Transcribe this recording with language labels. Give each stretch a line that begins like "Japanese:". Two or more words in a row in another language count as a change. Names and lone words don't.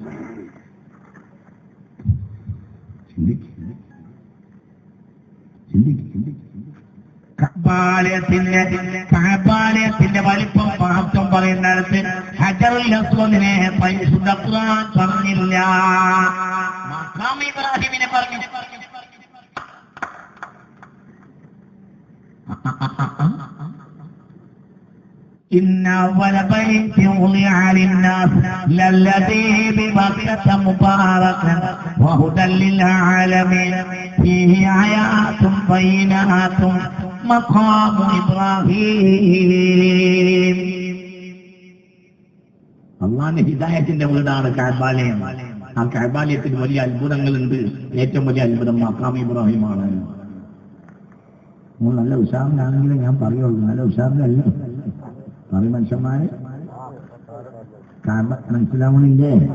Malayalam: കഅബാലയത്തിന്റെ വലിപ്പം മഹത്വം പറയുന്നിടത്ത് ഹജറുൽ അസ്വദിനെ പരിശുദ്ധ ഖുർആൻ പറഞ്ഞില്ല. മഖാം ഇബ്രാഹിമിനെ പറഞ്ഞു.
Arabic: إن أول بيت وضع للناس للذي ببكة مباركا وهدى للعالمين فيه آيات بينات مقام إبراهيم.
Malayalam: അള്ളാന്റെ ഹിദായത്തിന്റെ വീടാണ് കഅബാലയം. ആ കഅബാലയത്തിന് വലിയ അത്ഭുതങ്ങളുണ്ട്. ഏറ്റവും വലിയ അത്ഭുതം മഖാം ഇബ്രാഹിമാണ്. നല്ല ഉഷാറിനാണെങ്കിലും ഞാൻ പറയുള്ളൂ. നല്ല ഉഷാറിനല്ല പറയും മനുഷ്യന്മാരെ. മനസ്സിലാവണില്ലേ?